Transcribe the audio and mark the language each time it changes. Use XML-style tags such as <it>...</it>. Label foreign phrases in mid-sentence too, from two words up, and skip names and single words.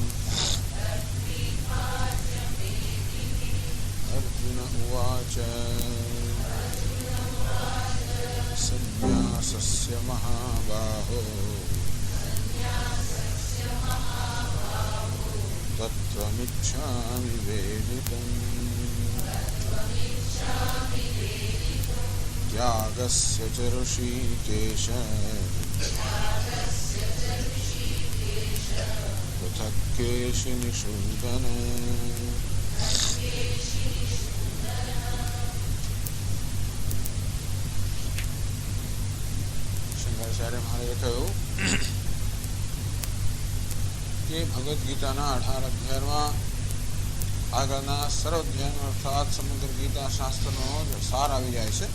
<sa>अर्जुन उवाच संन्यासस्य महाबाहो तत्त्वमिच्छामि वेदितम्. त्यागस्य च ऋषिकेश पृथक् केशिनिषूदन.</sa> <gu>શંકરાચાર્ય મહારાજે કહ્યું કે ભગવદ્ ગીતાના 18 અધ્યાયમાં આગળના સર્વ અધ્યાયનો અર્થાત સમગ્ર ગીતા શાસ્ત્રનો સાર આવી જાય છે.</gu>